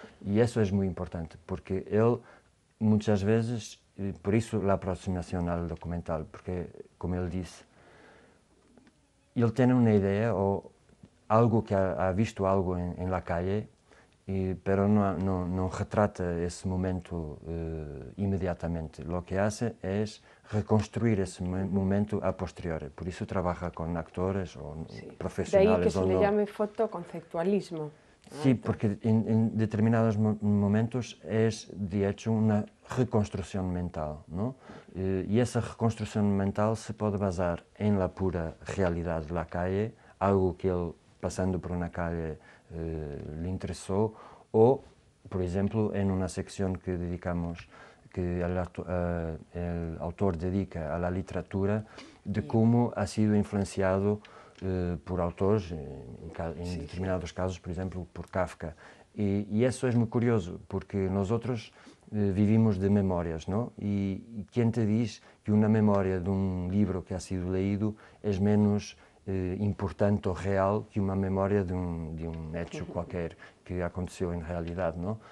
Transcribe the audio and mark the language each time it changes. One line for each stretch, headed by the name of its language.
Portuguese: E isso é muito importante, porque ele, muitas vezes, por isso a aproximação ao documental, porque, como ele disse, ele tem uma ideia ou algo que ha visto algo em
Spanish: la calle, pero
Portuguese: não retrata esse momento imediatamente.
Spanish: Lo que hace
Portuguese: é reconstruir esse momento a posteriori. Por isso trabalha com actores ou profissionais.
Spanish: De aí que se le llame fotoconceptualismo. Sí, porque en determinados momentos es, de hecho, una reconstrucción mental, ¿no? Y esa reconstrucción mental se puede basar en la pura realidad de la calle, algo que él, pasando por una calle, le interesó, o, por ejemplo, en una sección que dedicamos, que el autor dedica a la literatura, de cómo ha sido influenciado por autores,
Portuguese: em determinados casos, por exemplo, por Kafka. E isso é muito curioso, porque nós outros vivimos de memórias, não? E quem te diz que uma memória de um livro que
Spanish: ha sido leído
Portuguese: é menos importante ou real que uma memória de um hecho qualquer que aconteceu em realidade, não?